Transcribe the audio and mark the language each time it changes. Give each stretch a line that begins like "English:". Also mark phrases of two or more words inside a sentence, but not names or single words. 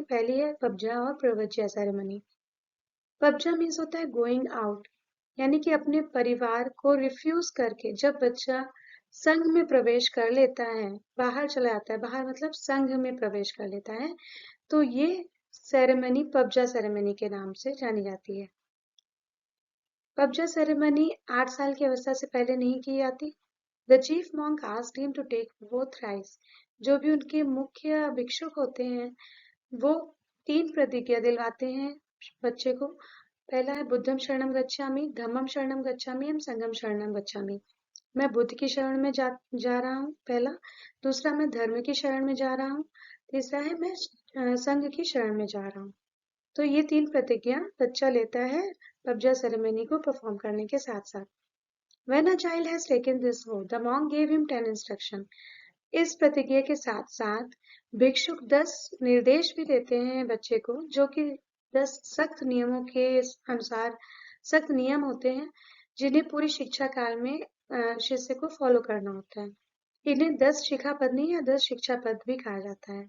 Hindi: पहली है पबजा और प्रवज्या सेरेमनी। पबजा मीन्स होता है
English: going out,
Hindi: यानी कि अपने परिवार को रिफ्यूज करके जब बच्चा संघ में प्रवेश कर लेता है, बाहर चला जाता है, बाहर मतलब संघ में प्रवेश कर लेता है, तो ये सेरेमनी पबजा सेरेमनी के नाम से जानी जाती है। पबजा सेरेमनी 8 साल की अवस्था से पहले नहीं की जाती।
English: The chief monk asked him to take both rice.
Hindi: जो भी उनके मुख्य भिक्षुक होते हैं वो 3 प्रतिज्ञा दिलवाते हैं बच्चे को।
Pali: पहला है बुद्धम शरणम गच्छामि, धम्मम शरणम गच्छामि एवं संघम शरणम गच्छामि।
Hindi: मैं बुद्ध की शरण में जा रहा हूँ पहला। दूसरा, मैं धर्म की शरण में जा रहा हूँ। तीसरा है मैं संघ की शरण में जा रहा हूँ। तो ये 3 प्रतिज्ञा बच्चा लेता है पबजा सेरेमनी को परफॉर्म करने के साथ साथ।
English: When a child has taken this oath, the monk gave him 10 instruction.
Hindi: इस प्रतिज्ञा के साथ साथ भिक्षुक 10 निर्देश भी देते हैं बच्चे को, जो कि 10 सख्त नियमों के अनुसार सख्त नियम होते हैं जिन्हें पूरी शिक्षा काल में शिष्य को फॉलो करना होता है। इन्हें 10 शिखा पत्नी या 10 शिक्षा पद भी कहा जाता है।